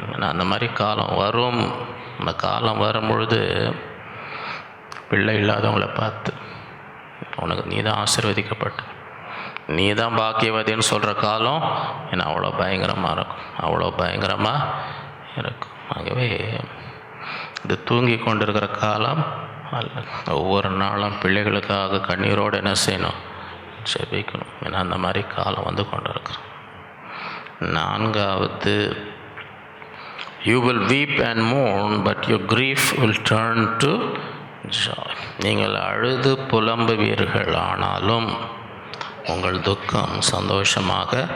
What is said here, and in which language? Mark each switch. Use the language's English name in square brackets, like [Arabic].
[Tamil] அந்த மாதிரி காலம் வரும். அந்த காலம் வரும் பொழுது பிள்ளை இல்லாதவங்கள பார்த்து உனக்கு நீ தான் ஆசீர்வதிக்கப்பட்ட, நீ தான் பாக்கியவதின்னு சொல்கிற காலம் ஏன்னா அவ்வளோ பயங்கரமாக இருக்கும், அவ்வளோ பயங்கரமாக இருக்கும். ஆகவே இது தூங்கி கொண்டிருக்கிற காலம் அல்ல. ஒவ்வொரு நாளும் பிள்ளைகளுக்காக கண்ணீரோடு என்ன செய்யணும்? ஜெபிக்கணும். ஏன்னா அந்த மாதிரி காலம் வந்து கொண்டு இருக்கிறோம். 4வது, [English] you will weep and mourn but your grief will turn to joy. [Tamil] நீங்கள் அழுது புலம்புவீர்கள், ஆனாலும் உங்கள் துக்கம் சந்தோஷமாக.